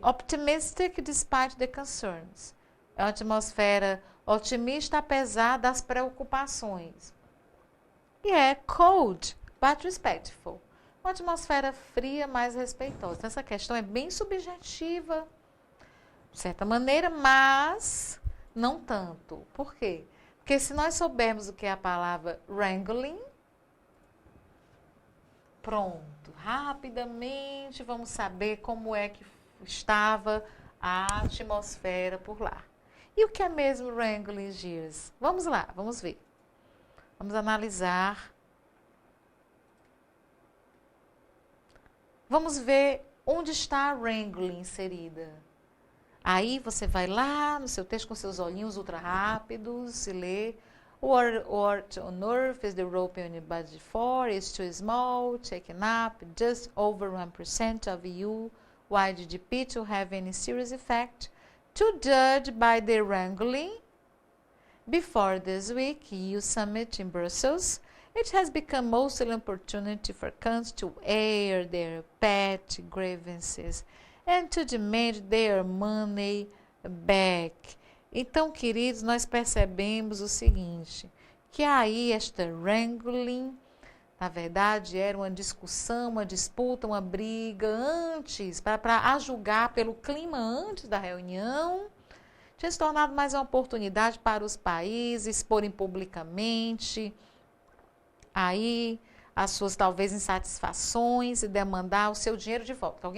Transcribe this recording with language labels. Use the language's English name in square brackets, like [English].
[English] Optimistic despite the concerns. [Portuguese] É uma atmosfera otimista apesar das preocupações. E é [English] cold but respectful. [Portuguese] Uma atmosfera fria, mas respeitosa. Então, essa questão é bem subjetiva, de certa maneira, mas não tanto. Por quê? Porque se nós soubermos o que é a palavra wrangling, pronto, rapidamente vamos saber como é que estava a atmosfera por lá. E o que é mesmo wrangling, Girs? Vamos lá, vamos ver. Vamos analisar. Vamos ver onde está a wrangling inserida. Aí você vai lá no seu texto com seus olhinhos ultra rápidos e lê. [English] What on earth is the European budget for? It's too small, taken up just over 1% of EU-wide GDP to have any serious effect. To judge by the wrangling before this week EU summit in Brussels, it has become mostly an opportunity for countries to air their pet grievances and to demand their money back. [Portuguese] Então, queridos, nós percebemos o seguinte, que aí esta wrangling, na verdade, era uma discussão, uma disputa, uma briga antes, para a julgar pelo clima antes da reunião, tinha se tornado mais uma oportunidade para os países exporem publicamente aí as suas talvez insatisfações e demandar o seu dinheiro de volta.